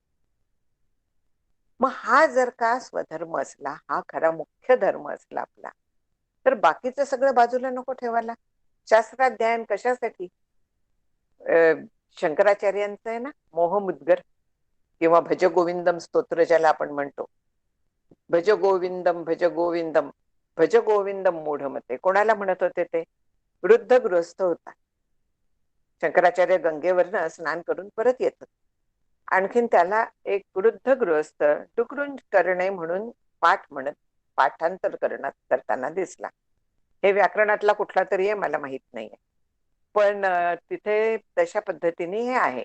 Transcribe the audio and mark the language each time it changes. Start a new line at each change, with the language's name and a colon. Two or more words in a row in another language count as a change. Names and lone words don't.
Marathi: मग हा जर का स्वधर्म असला, हा खरा मुख्य धर्म असला आपला, तर बाकीचं सगळं बाजूला नको ठेवायला. शास्त्राध्ययन कशासाठी? अ, शंकराचार्यांचं आहे ना मोहमुद्गर किंवा
Sanskrit: भज गोविंदम
Marathi: स्तोत्र ज्याला आपण म्हणतो.
Sanskrit: भज गोविंदम भज गोविंदम भज गोविंदम मूढमते.
Marathi: कोणाला म्हणत होते ते? वृद्ध गृहस्थ होता. शंकराचार्य गंगेवरनं स्नान करून परत येत. आणखीन त्याला एक वृद्ध गृहस्थ डुकरून करणे म्हणून पाठ म्हणत पाठांतर करताना दिसला. हे व्याकरणातला कुठला तरी आहे, मला माहित नाहीये. पण तिथे तशा पद्धतीने हे आहे.